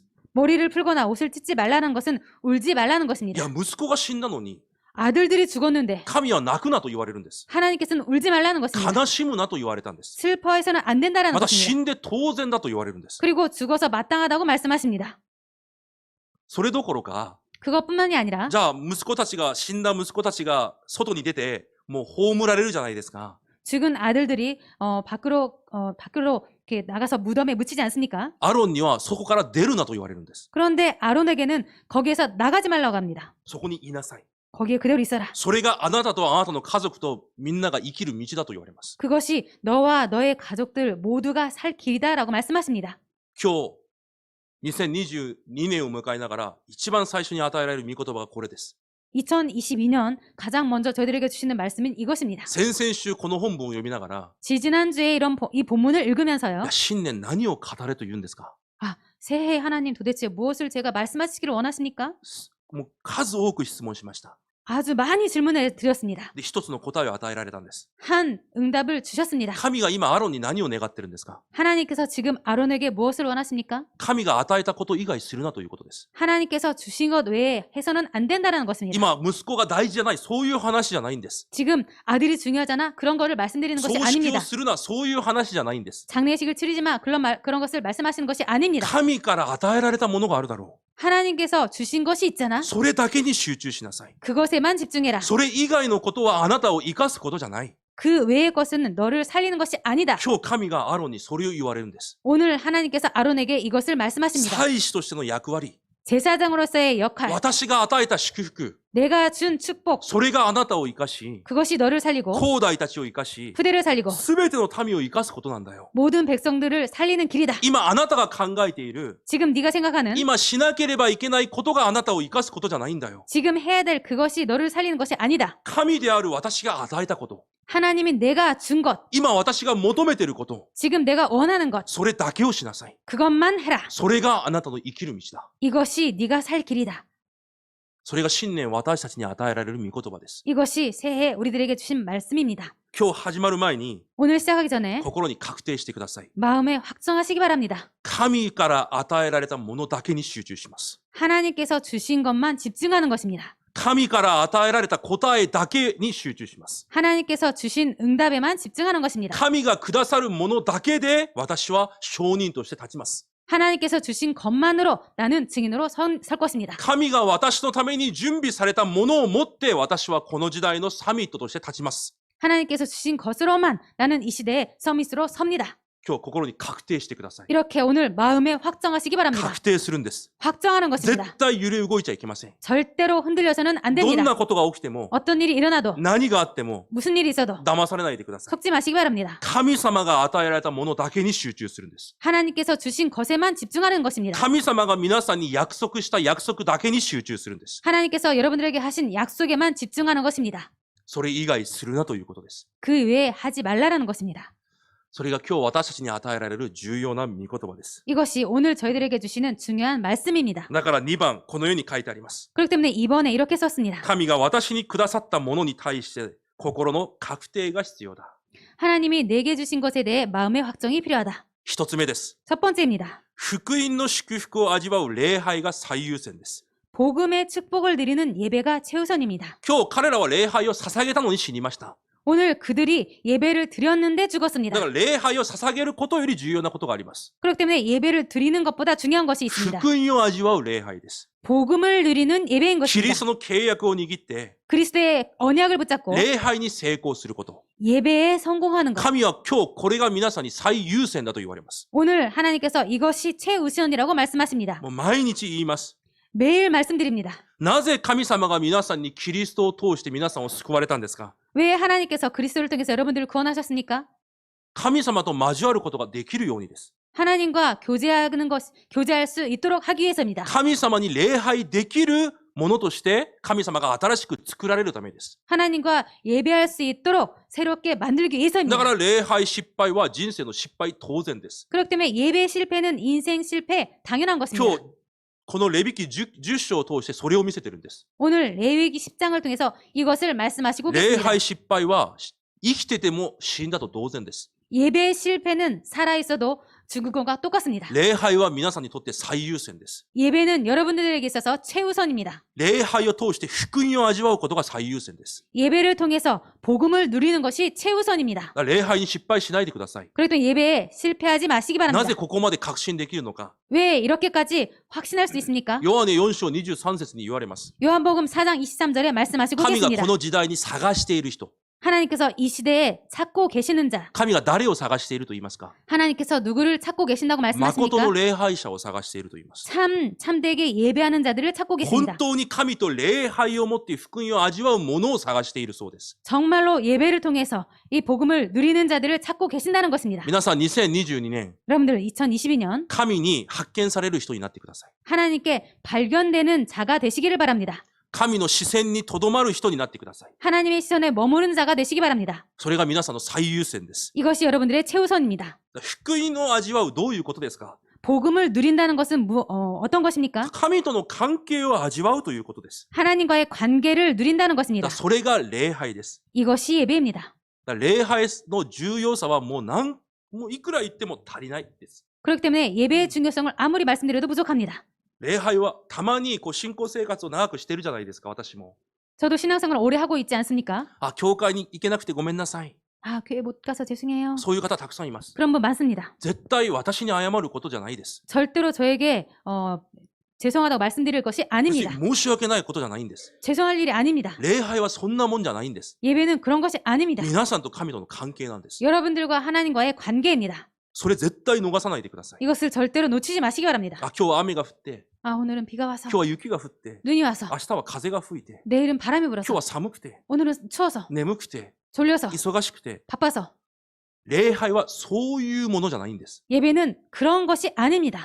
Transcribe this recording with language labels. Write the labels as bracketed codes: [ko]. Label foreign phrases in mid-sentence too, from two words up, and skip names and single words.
[ko] 머리를 풀거나 옷을 찢지 말라는 것은 울지 말라는 [ja] い [ko] 것입니다. [ja] や、息子が死んだのに、 [ko] 아들들이 죽었는데 [ja] 神は泣くなと言われるんです。 [ko] 하나님께서는 울지 말라는 것입니다. [ja] 悲しむなと言われたんです。 [ko] 슬퍼해서는 안 된다라는 [ja] また死 [ko] 것입니다. [ja] んで当然だと言われるんです。 [ko] 그리고 죽어서 마땅하다고 말씀하십니다. [ja] それどころか、 [ko] 그것뿐만이 아니라 [ja] じゃあ息子たちが、死んだ息子たちが外に出て、もう葬られるじゃないですか。 [ko] 죽은 아들들이 밖으로 이렇게 나가서 무덤에 묻히지 않습니까? [ja] アロンにはそこから出るなと言われるんです。 [ko] 그런데 아론에게는 거기에서 나가지 말라고 합니다. [ja] そこにいなさい。 [ko] 거기에 그대로 있어라. [ja] それがあなたとあなたの家族とみんなが生きる道だと言われます。 [ko] 그것이 너와 너의 가족들 모두가 살 길이다라고 말씀하십니다. [ja] 今日、2022年を迎えながら、一番最初に与えられる御言葉がこれです。 [ko] 2022년 가장 먼저 저희들에게 주시는 말씀은 이것입니다. [ja] 先々週この本文を読みながら、 [ko] 지지난주에 이 본문을 [ja] い [ko] 읽으면서요. [ja] や新年何を語れと言うんですか。 [ko] 새해 하나님 도대체 무엇을 제가 말씀하시기를 원하십니까? [ja] もう数多く質問しました。 [ko] 아주 많이 질문을 드렸습니다. [ja] で、一つの答えを与えられたんです。 [ko] 한 응답을 주셨습니다. [ja] 神が今アロンに何を願ってるんですか？ [ko] 하나님께서 지금 아론에게 무엇을 원하십니까? [ja] 神が与えたこと以外するなということです。 [ko] 하나님께서 주신 것 외에 해서는 안 된다는 것입니다. [ja] 今、息子が大事じゃない、そういう話じゃないんです。 [ko] 지금 아들이 중요하잖아. 그런 거를 말씀드리는 것이 [ja] 葬式 [ko] 아닙니다. [ja] をするな、そういう話じゃないんです。 [ko] 장례식을 치르지 마. 그런 것을 말씀하시는 것이 아닙니다. [ja] 神から与えられたものがあるだろ [ko] 하나님께서 주신 것이 있잖아. [ja] う。それだけに集中しなさい。 [ko] 그것에만 집중해라. [ja] それ以外のことはあなたを生かすことじゃない。 [ko] 그 외의 것은 너를 살리는 것이 아니다. [ja] 今日神がアロンにそれを言われるんです。 [ko] 오늘 하나님께서 아론에게 이것을 말씀하십니다. [ja] 祭司としての役割、 [ko] 제사장으로서의 역할, [ja] 私が与えた祝福、 [ko] 내가 준 축복, [ja] それがあなたを生かし、 [ko] 그것이 너를 살리고 [ja] 後代たちを生かし、 [ko] 후대를 살리고 [ja] すべての民を生かすことなんだよ。 [ko] 모든 백성들을 살리는 길이다. [ja] 今あなたが考えている、 [ko] 지금 네가 생각하는 [ja] 今しなければいけないことがあなたを生かすことじゃないんだよ。 [ko] 지금 해야 될 그것이 너를 살리는 것이 아니다. [ja] 神である私が与えたこと、 [ko] 하나님이 내가 준 것, [ja] 今私が求めていること、 [ko] 지금 내가 원하는 것, [ja] それだけをしなさい。 [ko] 그것만 해라. [ja] それがあなたの生きる道だ。 [ko] 이것이 네가 살 길이다. [ja] それが新年私たちに与えられる御言葉です。 [ko] 이것이 새해 우리들에게 주신 말씀입니다. [ja] 今日始まる前に [ko] 오늘 시작하기 전에 [ja] 心に確定してください。 [ko] 마음에 확정하시기 바랍니다. [ja] 神から与えられたものだけに集中します。 [ko] 하나님께서 주신 것만 집중하는 것입니다. [ja] 神から与えられた答えだけに集中します。 [ko] 하나님께서 주신 응답에만 집중하는 것입니다. [ja] 神がくださるものだけで私は証人として立ちます。 [ko] 하나님께서 주신 것만으로 나는 증인으로 설 것입니다. [ja] 神が私のために準備されたものを持って私はこの時代のサミットとして立ちます。 [ko] 하나님께서 주신 것으로만 나는 이 시대의 서밋으로 섭니다. [ja] 今日心に確定してください。 [ko] 이렇게 오늘 마음에 확정하시기 바랍니다. [ja] 確定するんです。 [ko] 확정하는 [ja] 絶 [ko] 것입니다. [ja] 対揺れ動いちゃいけません。 [ko] 절대로 흔들려서는 안 [ja] どん [ko] 됩니다. [ja] なことが起きても、 [ko] 어떤 일이 일어나도 [ja] 何があっても [ko] 무슨 일이 있어도 [ja] 騙されないでください。 [ko] 속지 마시기 바랍니다. [ja] 神様が与えられたものだけに集中するんです。 [ko] 하나님께서 주신 것에만 집중하는 것입니다. [ja] 神様が皆さんに約束した約束だけに集中するんです。 [ko] 하나님께서 여러분들에게 하신 약속에만 집중하는 것입니다. [ja] それ以外するなということです。 [ko] 그 외에 하지 말라라는 것입니다. [ja] それが今日私たちに与えられる重要な御言葉です。 [ko] 이것이 오늘 저희들에게 주시는 중요한 말씀입니다. [ja] だから2番、このように書いてあります。 [ko] 그렇기 때문에 이번에 이렇게 썼습니다. [ja] 神が私にくださったものに対して心の確定が必要だ。 [ko] 하나님이 내게 주신 것에 대해 마음의 확정이 필요하다. [ja] 一つ目です。 [ko] 첫 번째입니다. [ja] 福音の祝福を味わう礼拝が最優先です。 [ko] 복음의 축복을 드리는 예배가 최우선입니다. [ja] 今日彼らは礼拝を捧げたのに死にました。 [ko] 오늘 그들이 예배를 드렸는데 죽었습니다. [ja] だから礼拝を捧げることより重要なことがあります。 [ko] 그렇기 때문에 예배를 드리는 것보다 중요한 것이 있습니다. [ja] 福音を味わう礼拝です。 [ko] 복음을 누리는 예배인 [ja] キリ [ko] 것입니다. [ja] ストの契約を握って [ko] 그리스도의 언약을 붙잡고 [ja] 礼拝に成功すること。 [ko] 예배에 성공하는 것. [ja] 神は今日これが皆さんに最優先だと言われます。 [ko] 오늘 하나님께서 이것이 최우선이라고 말씀하십니다. [ja] もう毎日言います。 [ko] 매일 말씀드립니다. [ja] なぜ神様が皆さんにキリストを通して皆さんを救われたんですか？ [ko] 왜 하나님께서 그리스도를 통해서 여러분들을 구원하셨습니까? [ja] 神様と交わることができるようにです。 [ko] 하나님과 교제할 수 있도록 하기 위해서입니다. [ja] 神様に礼拝できるものとして神様が新しく作られるためです。 [ko] 하나님과 예배할 수 있도록 새롭게 만들기 [ja] だ [ko] 위해서입니다. [ja] から礼拝失敗は人生の失敗当然です。 [ko] 그렇기 때문에 예배 실패는 인생 실패 당연한 [ja] 今 [ko] 것입니다. [ja] 日このレビ記 10章を通してそれを見せてるんです。 [ko] 오늘 레위기 10장을 통해서 이것을 말씀하시고 [ja] 礼 [ko] 계십니다. [ja] 拝失敗は生きてても死んだと同然です。 [ko] 예배 실패는 살아있어도 죽은 것과 똑같습니다. [ja] 礼拝は皆さんにとって最優先です。 [ko] 예배는 여러분들에게 있어서 최우선입니다. [ja] 礼拝を通して福音を味わうことが最優先です。 [ko] 예배를 통해서 복음을 누리는 것이 최우선입니다. [ja] だから礼拝に失敗しないでください。 [ko] 그렇기 때문에 예배에 실패하지 마시기 [ja] な [ko] 바랍니다. [ja] ぜここまで確信できるのか。 [ko] 왜 이렇게까지 확신할 수 있습니까? [ja] ヨハネ4章23節に言われます。 [ko] 요한복음 4장 23절에 말씀하시고 [ja] 神が [ko] 계십니다. [ja] この時代に探している人。 [ko] 하나님께서 이 시대에 찾고 계시는 자, [ja] 神が誰を探していると言いますか？ [ko] 하나님께서 누구를 찾고 계신다고 [ja] 誠 [ko] 말씀하십니까? [ja] の礼拝者を探していると言います。 [ko] 참되게 예배하는 자들을 찾고 [ja] 本 [ko] 계십니다. [ja] 当に神と礼拝を持って福音を味わうものを探しているそうです。 [ko] 정말로 예배를 통해서 이 복음을 누리는 자들을 찾고 계신다는 것입니다. [ja] 皆さん2022年 [ko] 여러분들 2022년 [ja] 神に発見される人になってください。 [ko] 하나님께 발견되는 자가 되시기를 바랍니다. [ja] 神の視線にとどまる人になってください。 [ko] 하나님의 시선에 머무르는 자가 되시기 바랍니다. [ja] それが皆さんの最優先です。 [ko] 이것이 여러분들의 최우선입니다. [ja] 福音を味わうどういうことですか？ [ko] 복음을 누린다는 것은 어떤 것입니까? [ja] 神との関係を味わうということです。 [ko] 하나님과의 관계를 누린다는 [ja] だ [ko] 것입니다. [ja] からそれが礼拝です。 [ko] 이것이 예배입니다. [ja] だから礼拝の重要さはもういくら言っても足りないです。 [ko] 그렇기 때문에 예배의 중요성을 아무리 말씀드려도 부족합니다. [ja] 礼拝はたまに信仰生活を長くしてるじゃないですか、私も。 [ko] 저도 신앙생활을 오래 하고 있지 않습니까? [ja] あ、教会に行けなくてごめんなさい。 [ko] 아, 교회 못 가서 죄송해요. [ja] そういう方たくさんいます。 [ko] 그런 분 많습니다. [ja] 絶対私に謝ることじゃないです。 [ko] 절대로 저에게 죄송하다고 말씀드릴 것이 [ja] そして [ko] 아닙니다. [ja] 申し訳ないことじゃないんです。 [ko] 죄송할 일이 아닙니다. [ja] 礼拝はそんなもんじゃないんです。 [ko] 예배는 그런 것이 아닙니다. [ja] 皆さんと神との関係なんです。 [ko] 여러분들과 하나님과의 관계입니다. [ja] それ絶対逃さないでください。 [ko] 이것을 절대로 놓치지 마시기 바랍니다. [ja] あ、今日は雨が降って、 [ko] 아, 오늘은 비가 와서, [ja] 今日は雪が降って、 [ko] 눈이 와서, [ja] 明日は風が吹いて、 [ko] 내일은 바람이 [ja] 今日 [ko] 불어서, [ja] は寒くて、 [ko] 오늘은 추워서, [ja] 眠くて、 [ko] 졸려서, [ja] 忙しくて、 [ko] 바빠서. [ja] 礼拝はそういうものじゃないんです。 [ko] 예배는 그런 것이 아닙니다.